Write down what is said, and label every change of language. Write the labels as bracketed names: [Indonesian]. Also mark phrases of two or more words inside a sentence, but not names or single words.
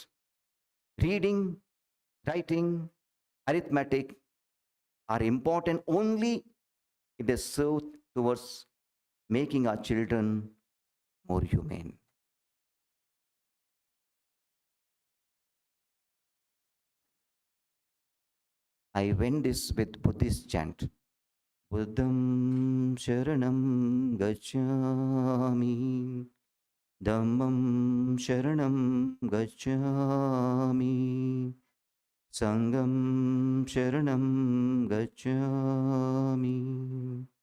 [English] Reading, writing, arithmetic are important only if they serve towards making our children more humane. I went this with Buddhist chant. [Pali] Buddham Sharanam Gacchami, Dhammam Sharanam Gacchami, Sangham Sharanam Gacchami.